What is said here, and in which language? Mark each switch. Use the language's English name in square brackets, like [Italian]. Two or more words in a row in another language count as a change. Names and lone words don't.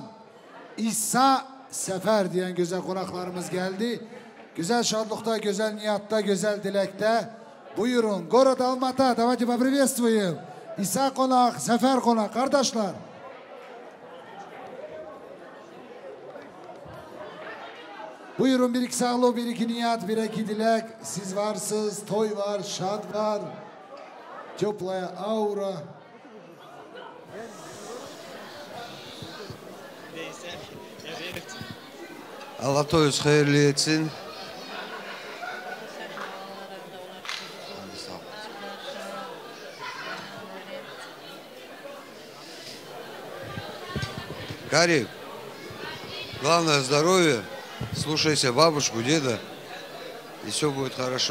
[Turkish] İsa Sefer diyen güzel konaklarımız geldi. Güzel şadlıkta, güzel niyatta, güzel dilekte. Buyurun, [Russian] город Алмата, давайте поприветствуем. [Turkish] İsa konak, Sefer konak, kardeşler. Buyurun, bir iki sağlık, bir iki niyat, bir iki dilek. Siz varsınız, toy var, şad var. [Russian] Теплая аура. [Turkish] Allah toyunuz hayırlı etsin. [Russian] Карик, главное здоровье. Слушайся бабушку, деда, и все будет хорошо.